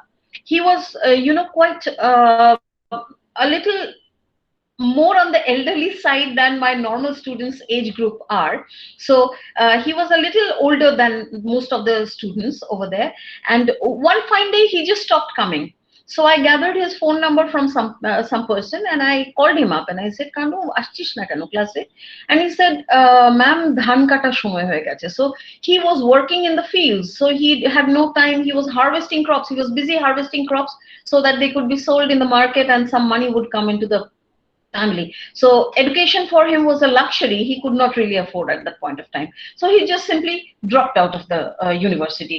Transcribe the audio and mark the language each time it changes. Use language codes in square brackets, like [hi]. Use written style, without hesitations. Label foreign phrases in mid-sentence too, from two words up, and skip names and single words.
[en] He was, quite a little more on the elderly side than my normal students age group are. So he was a little older than most of the students over there. And one fine day, he just stopped coming. So I gathered his phone number from some person, and I called him up and I said, [bn] Kandu, আসছিস না কেন ক্লাসে? And he said, ma'am, ধান কাটা সময় হয়ে গেছে. [en] So he was working in the fields, so he had no time. He was harvesting crops. He was busy harvesting crops so that they could be sold in the market and some money would come into the family. So education for him was a luxury he could not really afford at that point of time. So he just simply dropped out of the university.